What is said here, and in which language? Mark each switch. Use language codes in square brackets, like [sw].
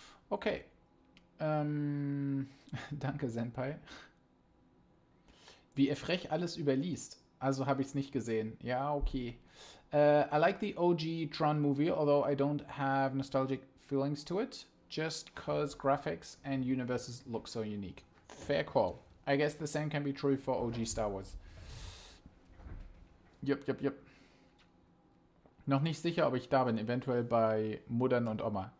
[de] Okay. Danke, Senpai. Wie er frech alles überliest. Also habe ich es nicht gesehen. Ja, okay. [en] I like the OG Tron movie, although I don't have nostalgic feelings to it, just cause graphics and universes look so unique. Fair call. I guess the same can be true for OG Star Wars. [de] Jupp. Noch nicht sicher, ob ich da bin. Eventuell bei Muttern und Oma.